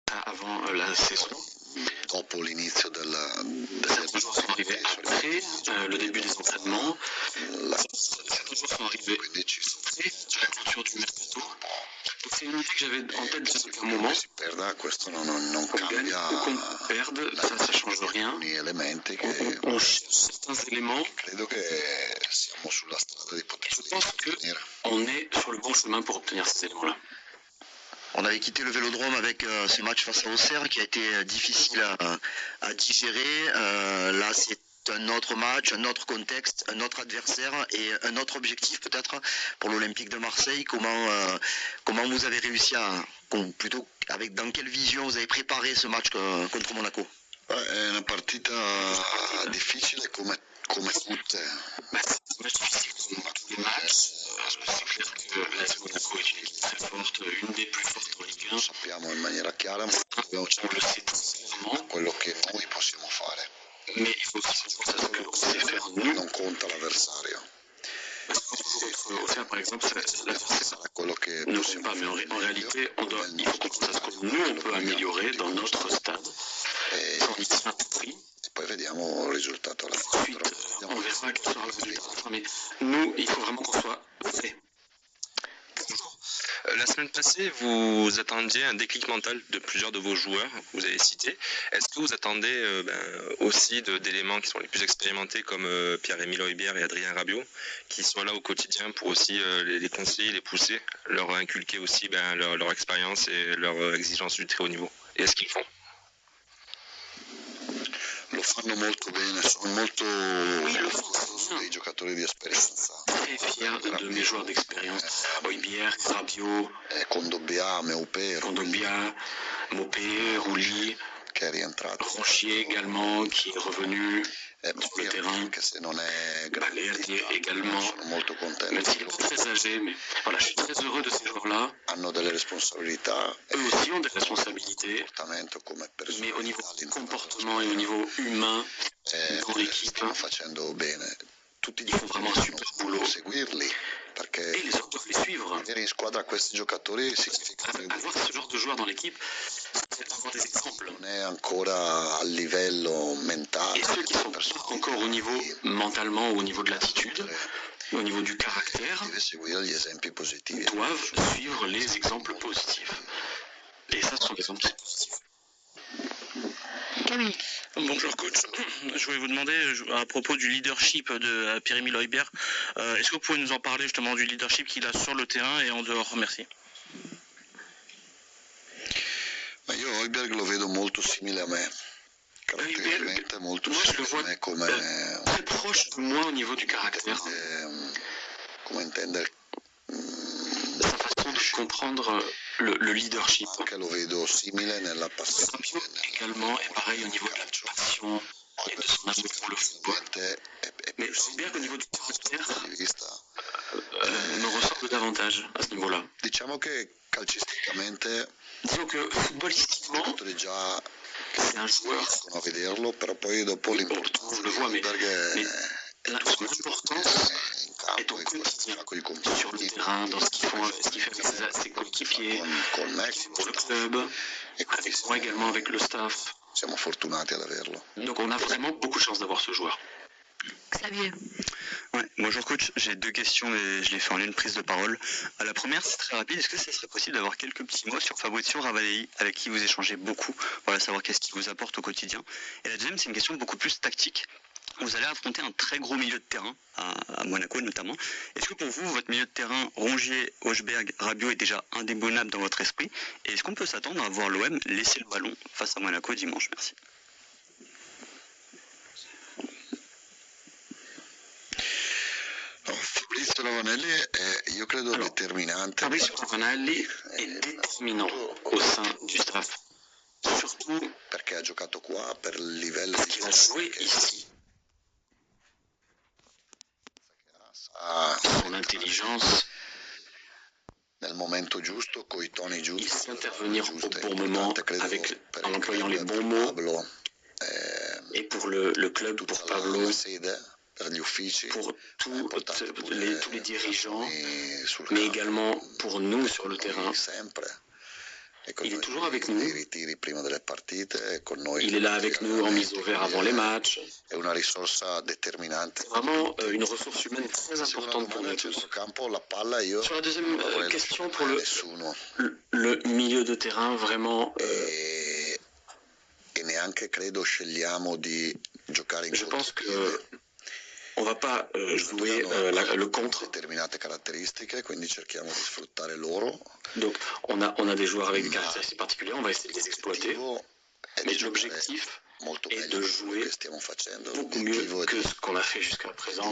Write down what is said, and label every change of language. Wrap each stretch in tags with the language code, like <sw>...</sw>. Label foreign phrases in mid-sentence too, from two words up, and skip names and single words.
<fr>avant la saison.</fr> <it>Dopo l'inizio</it> <fr>Certains joueurs sont arrivés après le début des entraînements. Certains joueurs sont arrivés</fr> <it>quindi ci sono</it> <fr>après la clôture du mercato. Donc c'est une idée que j'avais en tête depuis un moment.</fr> <it>si perda, questo non</it> <fr>Qu'on gagne</fr> <it>cambia</it> <fr>ou qu'on perde, ça change rien.</fr> <it>alcuni elementi che</it> <fr>On cherche certains éléments.</fr> <it>credo che siamo sulla strada di poter</it> <fr>Je pense</fr> <it>ottenere.</it> <fr>qu'on est sur le bon chemin pour obtenir ces éléments-là. On avait quitté le Vélodrome avec ce match face à Auxerre qui a été difficile à digérer. Là, c'est un autre match, un autre contexte, un autre adversaire et un autre objectif peut-être pour l'Olympique de Marseille. Comment vous avez réussi dans quelle vision vous avez préparé ce match contre Monaco?</fr> <it>È una partita difficile come tutte.</it> <fr>C'est un match difficile comme tous les matchs. C'est clair que l'AS Monaco est une équipe très forte, une des plus fortes en Ligue 1.</fr> <it>Lo sappiamo in maniera chiara, ma dobbiamo</it> <fr>On le sait clairement.</fr> <it>quello che noi possiamo fare.</it> <fr>Mais il faut aussi qu'on sache ce qu'on sait faire nous.</fr> <it>Non conta l'avversario.</it> <fr>Parce que quand on joue contre Auxerre, par exemple, l'adversaire</fr> <it>Sarà quello che</it> <fr>ne compte pas. Mais en réalité, il faut qu'on sache ce que nous, on peut améliorer dans notre stade. On y tient à tout prix. E poi vediamo il risultato alla Ensuite, on verra quel sera le résultat. Mais nous, il faut vraiment qu'on soit vrai. La semaine passée, vous attendiez un déclic mental de plusieurs de vos joueurs, vous avez cité. Est-ce que vous attendez aussi d'éléments qui sont les plus expérimentés comme Pierre-Emile Højbjerg et Adrien Rabiot, qui soient là au quotidien pour aussi les conseiller, les pousser, leur inculquer aussi leur expérience et leur exigence du très haut niveau? Et est-ce qu'ils le font?</fr> <it>Lo fanno molto bene, sono molto orgoglioso dei giocatori di esperienza.</it> <fr>Très fier de mes joueurs d'expérience. Højbjerg, Rabiot, Kondogbia, Meupé, Kondogbia, Mopé, Rouli,</fr> <it>che è rientrato.</it> <fr>Ronchier également, qui est revenu sur le terrain.</fr> <it>Anche se non è</it> <fr>Balerdi également.</fr> <it>sono molto contento.</it> <fr>Même s'il est pas très âgé, mais voilà, je suis très heureux de ces joueurs-là.</fr> <it>Hanno delle responsabilità.</it> <fr>Eux aussi ont des responsabilités,</fr> <it>Comportamento come</it> <fr>mais au niveau</fr> <it>personalità,</it> <fr>comportement et au niveau humain, dans l'équipe,</fr> <it>stanno facendo bene. Tutti</it> <fr>ils font vraiment un super boulot.</fr> <it>seguirli perché</it> <fr>Et les autres doivent les suivre.</fr> <it>avere in squadra questi giocatori significa che</it> <fr>Avoir ce genre de joueurs dans l'équipe, c'est avoir des exemples.</fr> <it>non è ancora a livello mentale.</it> <fr>Et ceux qui sont pas encore au niveau mentalement ou au niveau de l'attitude, au niveau du caractère,</fr> <it>Deve seguire gli esempi positivi.</it> <fr>doivent suivre les exemples positifs. Et ça, ce sont des exemples positifs. Camille. Bonjour coach, je voulais vous demander à propos du leadership de Pierre-Emile Højbjerg, est-ce que vous pouvez nous en parler justement du leadership qu'il a sur le terrain et en dehors? Merci.</fr> <it>Ma io Højbjerg lo vedo molto simile a me, caratterialmente molto</it> <fr>moi je le</fr> <it>simile a</it> <fr>vois</fr> <it>me come,</it> <fr>très proche de moi au niveau du caractère.</fr> <it>come intende,</it> <fr>Sa façon de comprendre le leadership.</fr> <it>anche lo vedo simile nella passione.</it> <fr>Rabiot également est pareil au niveau de la passion et de son amour pour le football. Mais Højbjerg au niveau du caractère</fr> <it>Di vista.</it> <fr>me ressemble davantage à ce niveau-là.</fr> <it>Diciamo che calcisticamente</it> <fr>Disons que footballistiquement,</fr> <it>giocatori già</it> <fr>c'est un joueur,</fr> <it>riescono a vederlo, però poi dopo l'importanza</it> <fr>je le vois, mais son</fr> <it>in</it> <fr>importance</fr> <it>campo</it> <fr>est au quotidien,</fr> <it>con i</it> <fr>sur le</fr> <it>compagni,</it> <fr>terrain, dans ce qu'il fait avec ses coéquipiers,</fr> <it>con me,</it> <fr>pour le club,</fr> <it>e</it> <fr>avec moi également, avec le staff.</fr> <it>siamo fortunati ad averlo.</it> <fr>Donc on a vraiment beaucoup de chance d'avoir ce joueur. Xavier. Ouais, bonjour coach, j'ai deux questions et je les fais en une prise de parole. La première, c'est très rapide, est-ce que ce serait possible d'avoir quelques petits mots sur Fabrizio Ravanelli, avec qui vous échangez beaucoup, voilà, savoir qu'est-ce qu'il vous apporte au quotidien. Et la deuxième, c'est une question beaucoup plus tactique. Vous allez affronter un très gros milieu de terrain, à Monaco notamment. Est-ce que pour vous, votre milieu de terrain, Rongier, Højbjerg, Rabiot est déjà indéboulonnable dans votre esprit? Et est-ce qu'on peut s'attendre à voir l'OM laisser le ballon face à Monaco dimanche? Merci.</fr> <it>Fabrizio Ravanelli è, io credo,</it> <fr>Alors,</fr> <it>determinante.</it> <fr>Fabrizio Ravanelli est déterminant au sein du staff, surtout</fr> <it>Perché ha giocato qua per il livello</it> <fr>parce</fr> <it>di</it> <fr>qu'il a joué</fr> <it>che</it> <fr>ici.</fr> <it>ha</it> <fr>Son intelligence,</fr> <it>nel momento giusto, coi toni</it> <fr>il</fr> <it>giusti,</it> <fr>sait intervenir au</fr> <it>giuste,</it> <fr>bon moment,</fr> <it>credo, per</it> <fr>en</fr> <it>il</it> <fr>employant les</fr> <it>club,</it> <fr>bons</fr> <it>per</it> <fr>mots. Pablo, Et pour le club, pour</fr> <it>tutta Pablo, la sede, per gli uffici,</it> <fr>pour</fr> <it>portati</it> <fr>tous</fr> <it>pure</it> <fr>les dirigeants,</fr> <it>sul</it> <fr>mais</fr> <it>campo.</it> <fr>également pour nous sur le terrain.</fr> <it>Sempre</it> <fr>Il est toujours avec nous.</fr> <it>I ritiri prima delle partite, con noi.</it> <fr>Il est là avec nous en mise au vert avant les matchs.</fr> <it>È una risorsa determinante.</it> <fr>C'est vraiment une ressource humaine très importante pour nous tous.</fr> <it>Campo, la palla, io</it> <fr>Sur la deuxième question pour</fr> <it>nessuno.</it> <fr>le milieu de terrain, vraiment,</fr> <it>E neanche credo scegliamo di giocare in</it> <fr>je pense que</fr> <it>contropiede.</it> <fr>on va pas jouer le contre.</fr> <it>Determinate caratteristiche, quindi cerchiamo di sfruttare loro.</it> <fr>Donc on a des joueurs avec des caractéristiques particulières, on va essayer de les exploiter. Mais l'objectif est de jouer beaucoup mieux que ce qu'on a fait jusqu'à présent.</fr>